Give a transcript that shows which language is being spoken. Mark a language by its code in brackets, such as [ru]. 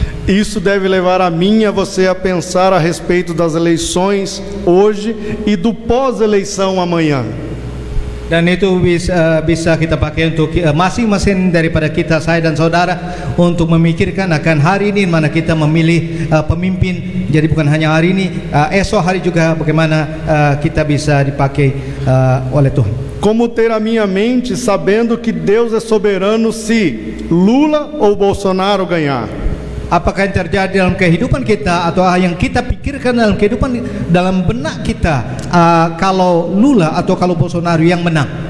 [pt] Isso deve levar a mim e a você a pensar a respeito das eleições hoje e do pós-eleição amanhã. [id] Dan itu bisa kita pakai untuk masing-masing daripada kita, saya dan saudara, untuk memikirkan akan hari ini mana kita memilih pemimpin. Jadi bukan hanya hari ini, esok hari juga bagaimana kita bisa dipakai oleh Tuhan. [pt] Como ter a minha mente sabendo que Deus é soberano se Lula ou Bolsonaro ganhar? [id] Apakah yang terjadi dalam kehidupan kita atau yang kita pikirkan dalam kehidupan, dalam benak kita, kalau Lula atau kalau Bolsonaro yang menang?